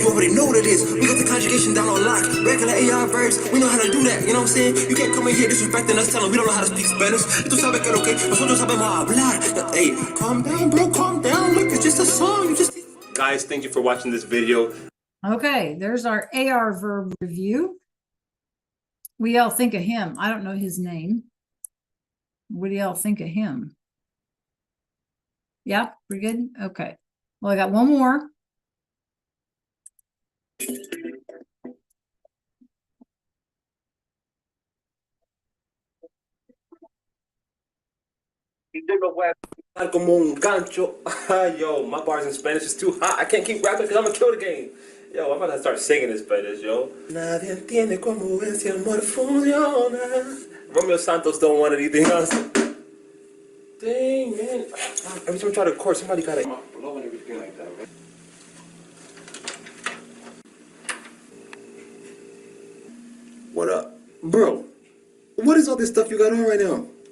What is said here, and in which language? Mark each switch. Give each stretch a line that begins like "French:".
English: You already know what it is. We got the conjugation down on lock. Regular AR verbs, we know how to do that. You know what I'm saying? You can't come in here disrespecting us, telling we don't know how to speak Spanish.
Spanish: Tú sabes que lo que nosotros sabemos hablar.
English: Hey, calm down, bro, calm down. Look, it's just a song. You just. Guys, thank you for watching this video. Okay, there's our AR verb review. We all think of him. I don't know his name. What do y'all think of him? Yeah, pretty good. Okay. Well, I got one more.
Spanish: Como un gancho.
English: Yo, my bars in Spanish is too hot. I can't keep rapping because I'm gonna kill the game. Yo, I'm about to start singing in Spanish, yo.
Spanish: Nadie entiende cómo ese amor funciona.
English: Romeo Santos don't want anything else. Dang, man. Every time I try to record, somebody gotta blow and everything like that, man. What up? Bro, what is all this stuff you got on right now?